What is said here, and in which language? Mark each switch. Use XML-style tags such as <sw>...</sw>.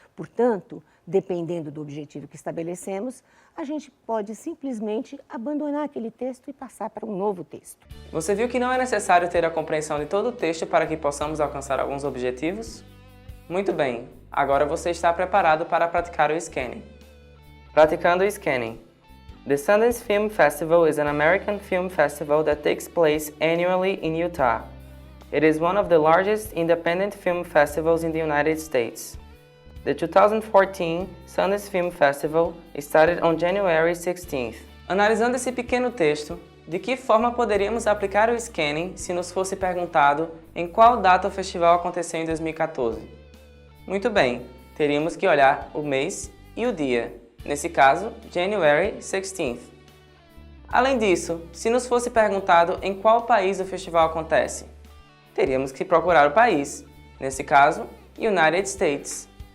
<pt>Portanto, dependendo do objetivo que estabelecemos, a gente pode simplesmente abandonar aquele texto e passar para um novo texto. Você viu que não é necessário ter a compreensão de todo o texto para que possamos alcançar alguns objetivos? Muito bem, agora você está preparado para praticar o scanning. Praticando o scanning.</pt> <en>The Sundance Film Festival is an American film festival that takes place annually in Utah. It is one of the largest independent film festivals in the United States. The 2014 Sundance Film Festival started on January 16th.</en> <pt>Analisando esse pequeno texto, De que forma poderíamos aplicar o scanning se nos fosse perguntado em qual data o festival aconteceu em 2014? Muito bem, teríamos que olhar o mês e o dia, nesse caso, January 16th. Além disso, se nos fosse perguntado em qual país o festival acontece, teríamos que procurar o país, nesse caso, United States.</pt>